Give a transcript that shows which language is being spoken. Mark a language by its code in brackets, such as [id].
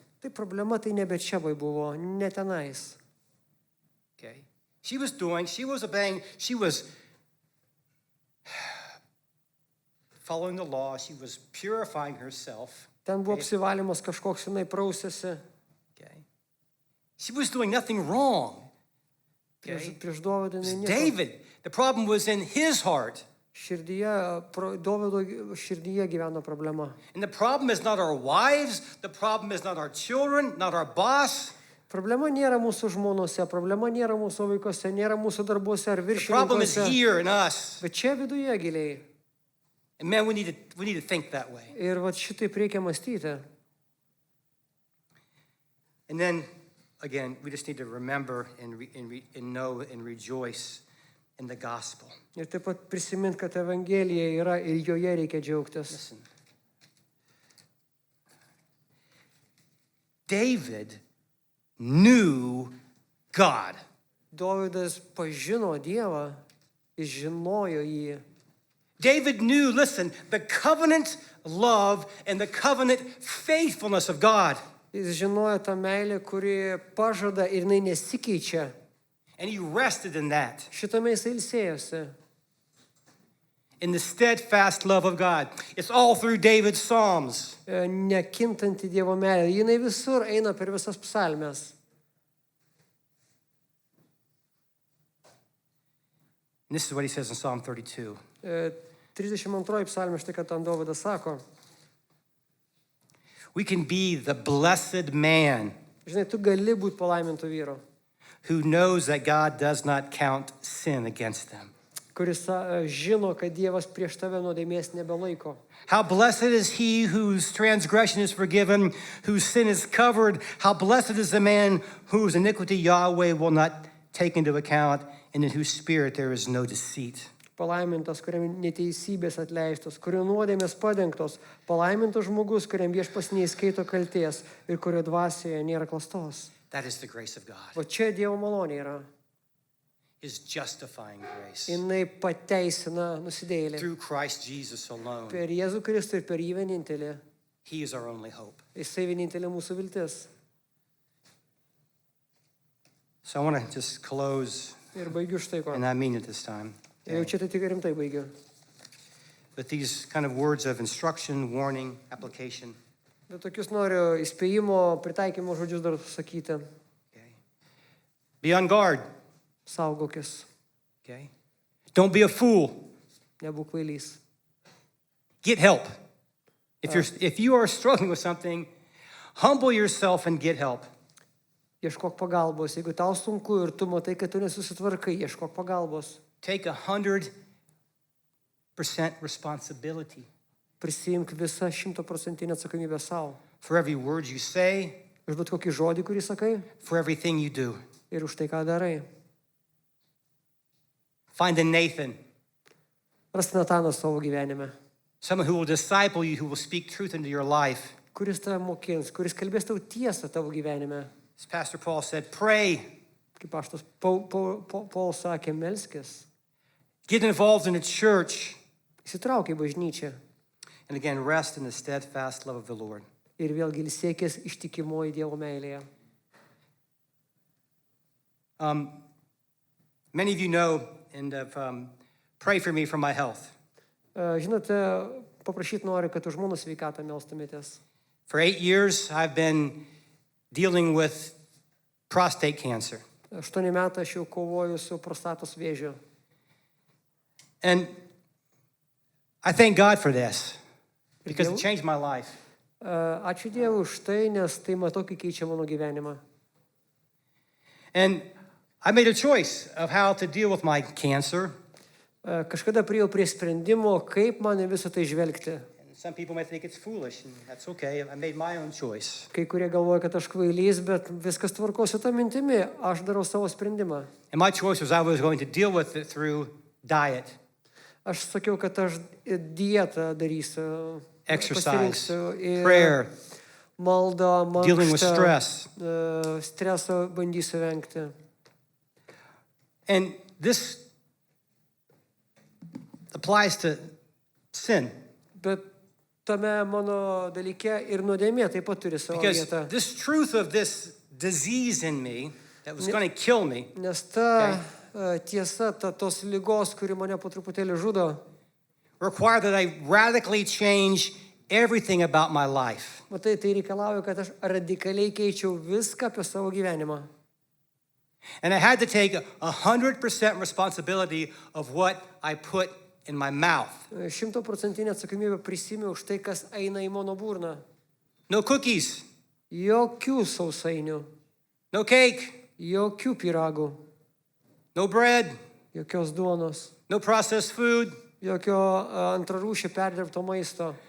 [lt] Tai problema tai nebe čia buvo, ne tenais. [en] Okay? She was obeying, she was following the law, she was purifying herself. [lt] Ten buvo apsivalymas kažkoks, jinai prausėsi. [en] Okay? She was doing nothing wrong. Okay? [lt] Prieš Dovydą [en] It was [lt] jinai nieko. [en] David. The problem was in his heart. [lt] Dovydo širdyje gyveno problema. [en] And the problem is not our wives, the problem is not our children, not our boss. [lt] Problema nėra mūsų žmonose, problema nėra mūsų vaikose, nėra mūsų darbuose ar [en] The problem is [lt] viršininkuose. [en] here in us. [lt] Bet čia viduje giliai. [en] And man, we need to think that way. [lt] Ir va šitaip reikia mąstyti. [en] And then, again, we just need to remember and know and rejoice in the gospel. [lt] Ir taip pat prisimint, kad Evangelija yra ir joje reikia džiaugtis. [en] Listen. David knew God. [lt] Dovydas pažino Dievą, jis žinojo jį. [en] David knew, listen, the covenant love and the covenant faithfulness of God. [lt] Jis žinojo tą meilę, kuri pažada ir jinai nesikeičia. [en] And he rested in that, [lt] Šitame jis ilsėjosi. [en] in the steadfast love of God. It's all through David's Psalms. [lt] Nekintanti Dievo meilė. Jinai visur eina per visas psalmes. [en] And this is what he says in Psalm 32. [lt] 32 psalmė, štai kad ten Dovydas sako. [en] We can be the blessed man [lt] Žinai, tu gali būti palaimintų vyru, [en] who knows that God does not count sin against them. [lt] kuris žino, kad Dievas prieš tave nuodėmės nebelaiko. [en] How blessed is he whose transgression is forgiven, whose sin is covered. How blessed is the man whose iniquity Yahweh will not take into account, and in whose spirit there is no deceit. [lt] Palaimintas, kuriam neteisybės atleistos, kurio nuodėmės padengtos. Palaimintas žmogus, kuriam viešpas neįskaito kalties ir kurio dvasioje nėra klastos. [en] That is the grace of God, [lt] O čia Dievo malonė yra. [en] his justifying grace. [lt] Jinai pateisina nusidėjėlį. [en] Through Christ Jesus alone. [lt] Per Jėzų Kristų ir per jį vienintelį. [en] He is our only hope. [lt] Jisai vienintelė mūsų viltis. [en] So I want to just close, [lt] Ir baigiu štai ko. [en] and I mean it this time, [lt] Ir jau čia tai tik rimtai baigiu. [en] with these kind of words of instruction, warning, application. [lt] Bet tokius noriu įspėjimo, pritaikymo žodžius dar sakyti. [en] Okay. Be on guard. [lt] Saugokis, [en] Okay. Don't be a fool. [lt] nebūk kvailys. [en] Get help. If you are struggling with something, humble yourself and get help. [lt] Ieškok pagalbos. Jeigu tau sunku ir tu matai, kad tu nesusitvarkai, ieškok pagalbos. [en] Take 100% responsibility [lt] Prisiimk visą 100% atsakomybę savo. [en] for every word you say, [lt] Už bet kokį žodį, kurį sakai, [en] for everything you do. [lt] ir už tai, ką darai. [en] Find a Nathan, [lt] Rast Nataną savo gyvenime, [en] someone who will disciple you, who will speak truth into your life. [lt] kuris tave mokins, kuris kalbės tau tiesą tavo gyvenime. [en] As Pastor Paul said, pray, [lt] Kaip paštas Paul sakė, melskis, [en] get involved in a church, [lt] įsitrauk į bažnyčią [en] and again, rest in the steadfast love of the Lord. [lt] ir vėlgi ilsėkis ištikimoji Dievo meilėje. [en] Many of you know and have prayed for me for my health. [lt] Žinote, paprašyti noriu, kad už mano sveikatą melstumėtės. [en] For 8 years, I've been dealing with prostate cancer. [lt] 8 metai aš jau kovoju su prostatos vėžiu. [en] And I thank God for this because it changed my life. [lt] Ačiū Dievui už tai, nes tai matau, kai keičia mano gyvenimą. [en] And I made a choice of how to deal with my cancer. [lt] Kažkada priėjau prie sprendimo, kaip man į visą tai žvelgti. [en] And some people may think it's foolish, and that's okay. I made my own choice. [lt] Kai kurie galvoja, kad aš kvailys, bet viskas tvarkosi tą mintimi, aš darau savo sprendimą. [en] And my choice was I was going to deal with it through diet, [lt] Aš sakiau, kad aš dietą darysiu, [en] exercise, [lt] pasirinksiu ir [en] prayer, [lt] maldą, [en] dealing with [lt] mankštą, [en] stress. [lt] streso bandysiu vengti. [en] And this applies to sin [lt] Bet tame mano dalyke ir nuodėmė taip pat turi savo [en] because [lt] vietą. [en] this truth of this disease in me that was going to kill me [lt] Nes ta tiesa, tos lygos, kuri mane po truputėlį žudo, [en] required that I radically change everything about my life. [lt] matai, tai reikalauja, kad aš radikaliai keičiau viską apie savo gyvenimą. [en] And I had to take 100% responsibility of what I put in my mouth. [lt] 100% atsakomybę prisimiau už tai, kas eina į mano burną. [en] No cookies, [lt] Jokių sausainių, [en] no cake, [lt] jokių pyragų, [en] no bread, [lt] jokios duonos, [en] no processed food, [lt] jokio antrarūšio perdirbto maisto,